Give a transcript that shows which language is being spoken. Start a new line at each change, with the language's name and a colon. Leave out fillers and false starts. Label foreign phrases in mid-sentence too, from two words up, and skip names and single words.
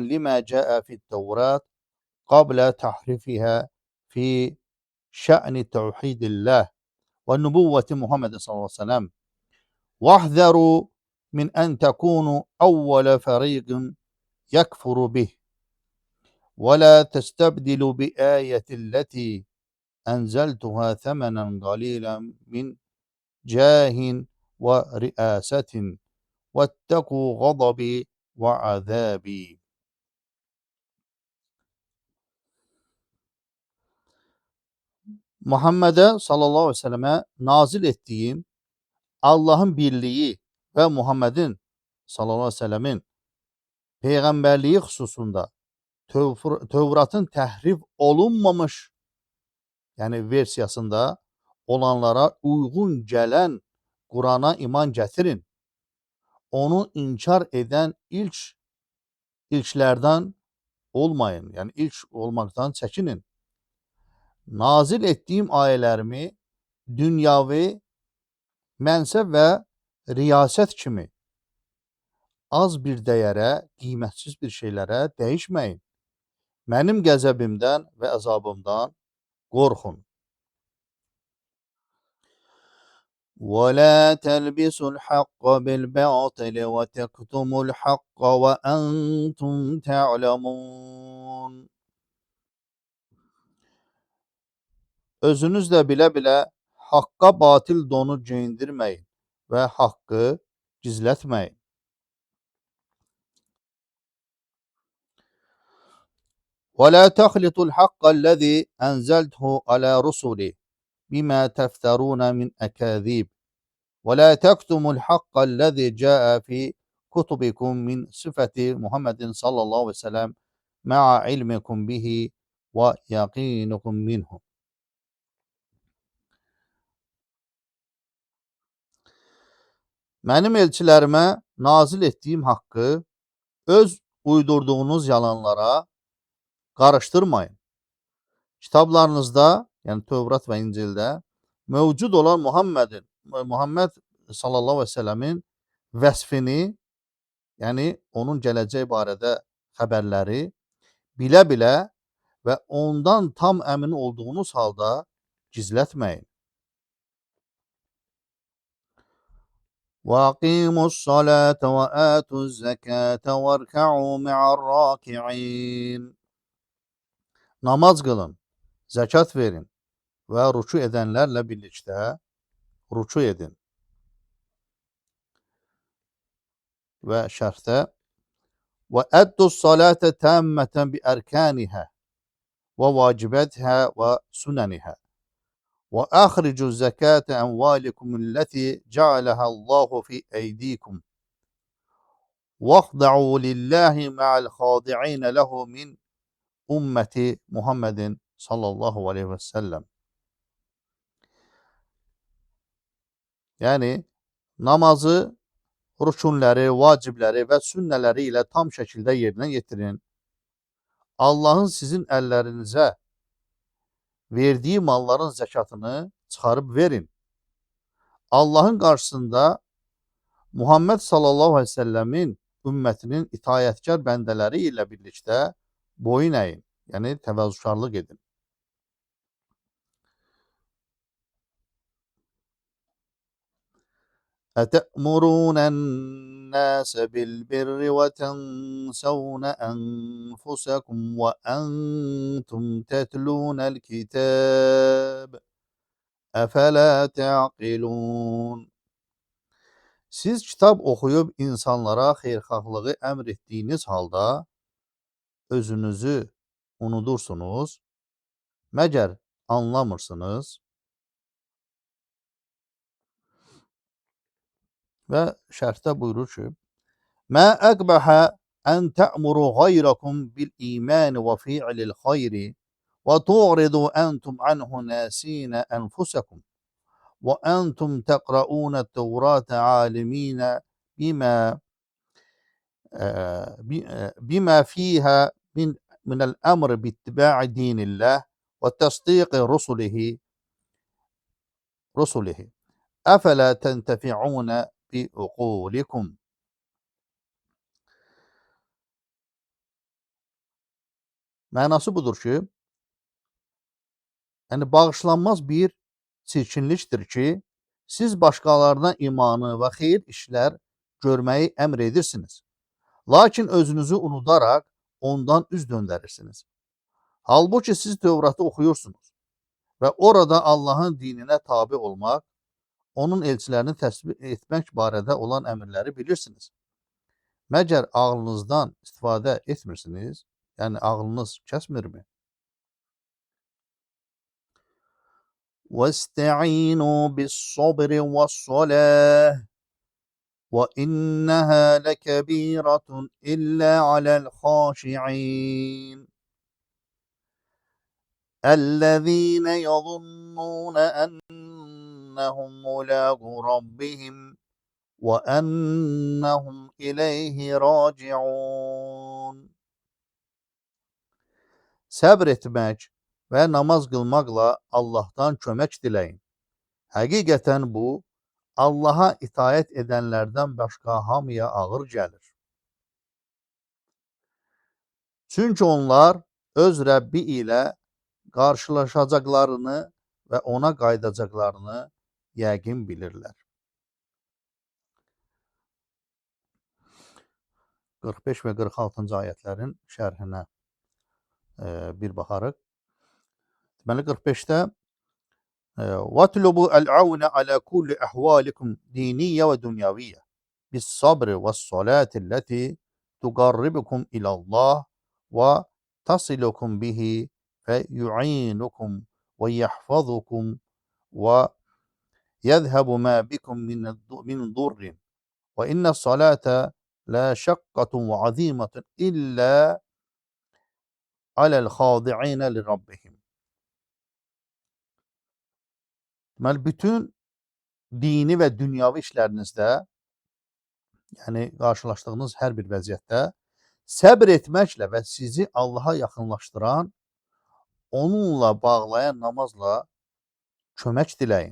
Arabic: لما جاء في التوراة قبل تحريفه في شأن توحيد الله و نبوة محمد صلى الله عليه وسلم واحذروا من أن تكونوا أول فريق يكفر به ولا تستبدلوا بآياتي التي أنزلتها ثمنا قليلا من جاه ورياسة واتقوا غضبي وعذابي.
Turkish: Muhammed'e
Arabic: صلى الله عليه وسلم
Turkish: nazil ettiğim Allah'ın birliği ve Muhammed'in
Arabic: صلى الله عليه وسلم
Turkish: peygamberliği hususunda Tevrat'ın təhrif olunmamış yani versiyasında olanlara uygun gelen Kur'an'a iman getirin. Onu inkar eden ilklerden olmayın. Yani ilk olmaktan çekinin.
Azerbaijani: Nazil ettiğim ayələrimi dünyavi, mənsəb və riyaset kimi az bir dəyərə, qiymətsiz bir şeylərə dəyişməyin. Mənim qəzəbimdən və əzabımdan qorxun.
Arabic: وَلَا تَلْبِسُوا الْحَقَّ بِالْبَاطِلِ وَتَكْتُمُوا الْحَقَّ وَأَنْتُمْ تَعْلَمُونَ.
Azerbaijani: Özünüzlə bilə-bilə haqqa batil donu geyindirməyin və haqqı gizlətməyin.
Arabic: وَلَا تَخْلِطُوا الْحَقَّ الَّذِي أَنْزَلْتُهُ عَلَى رُسُلِي بِمَا تَفْتَرُونَ مِنْ أَكَاذِيبٍ وَلَا تَكْتُمُوا الْحَقَّ الَّذِي جَاءَ فِي كُتُبِكُمْ مِنْ صِفَةِ مُحَمَّدٍ صَلَّى اللّٰهُ عَلَيْهِ وَسَلَّمَ مَعَ عِلْمِكُمْ بِهِ وَيَقِينِكُمْ مِنْهُ.
Azerbaijani: Mənim elçilərimə nazil etdiyim haqqı öz uydurduğunuz yalanlara qarışdırmayın. Kitablarınızda, yəni Tövrat və İncildə mövcud olan Muhammed
Arabic: صلى الله عليه وسلم
Azerbaijani: vəsfini, yəni onun gələcək barədə xəbərləri bilə-bilə və ondan tam əmin olduğunuz halda gizlətməyin.
Arabic: وَأَقِيمُوا الصَّلَاةَ وَآتُوا الزَّكَاةَ وَارْكَعُوا مَعَ الرَّاكِعِينَ.
Azerbaijani: Namaz qılın, zəkat verin və ruku edənlərlə birlikdə ruku edin. Və şərhdə
Arabic: وَأَدُّوا الصَّلَاةَ تَامَّةً بِأَرْكَانِهَا وَوَاجِبَاتِهَا وَسُنَنِهَا وَأَخْرِجُوا الزَّكَاةَ أَمْوَالِكُمُ الَّتِي جَعَلَهَا اللّٰهُ فِي أَيْدِيكُمْ وَاخْضَعُوا لِلّٰهِ مَعَ الْخَاضِعِينَ لَهُ مِنْ أمة محمد صلى الله عليه وسلم.
Azerbaijani: Yani namazı, rükunləri, vacibləri və sünnələri ilə tam şəkildə yerinə yetirin. Allahın sizin əllərinizə verdiyi malların zəkatını çıxarıb verin. Allahın qarşısında Muhammed
Arabic: صلى الله عليه وسلم
Azerbaijani: ümmətinin itayətkar bəndələri ilə birlikdə boyun əyin, yəni təvazökarlıq edin.
Arabic: أَتَأْمُرُونَ النَّاسَ بِالْبِرِّ وَتَنْسَوْنَ أَنْفُسَكُمْ وَأَنْتُمْ تَتْلُونَ الْكِتَابَ أفلا تعقلون.
Azerbaijani: Siz kitab oxuyub insanlara xeyirxahlığı əmr etdiyiniz halda özünüzü unudursunuz, məgər anlamırsınız? Və şərhdə buyurur ki,
Arabic: ما أقبح أن تأمروا غيركم بالإيمان وفعل الخير وتعرضوا أنتم عنه ناسين أنفسكم وأنتم تقرؤون التوراة عالمين بما فيها من الأمر باتباع دين الله وتصديق رسله. أفلا تنتفعون بعقولكم.
Azerbaijani: Mənası budur ki, yəni bağışlanmaz bir çirkinlikdir ki, siz başqalarına imanı və xeyir işlər görməyi əmr edirsiniz. Lakin özünüzü unudaraq ondan üz döndərirsiniz. Halbuki siz Tövratı oxuyursunuz və orada Allahın dininə tabi olmaq, onun elçilərini təsbih etmək barədə olan əmrləri bilirsiniz. Məgər ağlınızdan istifadə etmirsiniz? Yəni ağlınız kəsmirmi?
Arabic: وَاسْتَعِينُوا بِالصَّبْرِ وَالصَّلَاةِ وَإِنَّهَا لَكَبِيرَةٌ إِلَّا عَلَى الْخَاشِعِينَ الَّذِينَ يَظُنُّونَ أَنَّهُمْ مُلَاقُو رَبِّهِمْ وَأَنَّهُمْ إِلَيْهِ رَاجِعُونَ.
Azerbaijani: Səbr etmək və namaz qılmaqla Allahdan kömək diləyin. Həqiqətən bu, Allaha itaət edənlərdən başqa hamıya ağır gəlir. Çünki onlar öz Rəbbi ilə qarşılaşacaqlarını və ona qaydacaqlarını yəqin bilirlər. 45 və 46-cı ayətlərin şərhinə bir baxarıq.
Arabic: Deməli 45-də وَاتْلُبُوا الْعَوْنَ عَلَى كُلِّ أَحْوَالِكُمْ دِينِيَّ وَدُنْيَوِيَّ بِالصَّبْرِ وَالصَّلَاةِ الَّتِي تُقَرِّبُكُمْ إِلَى اللَّهِ وَتَصِلُكُمْ بِهِ فَيُعِينُكُمْ وَيَحْفَظُكُمْ وَيَذْهَبُ مَا بِكُمْ مِنْ ضُرٍّ وَإِنَّ الصَّلَاةَ لَشَقَّةٌ وَعَظِيمَةٌ إِلَّا عَلَى الْخَاضِعِينَ لِرَبِّهِمْ.
Azerbaijani: Deməli, bütün dini və dünyavi işlərinizdə, yəni qarşılaşdığınız hər bir vəziyyətdə səbr etməklə və sizi Allaha yaxınlaşdıran, onunla bağlayan namazla kömək diləyin.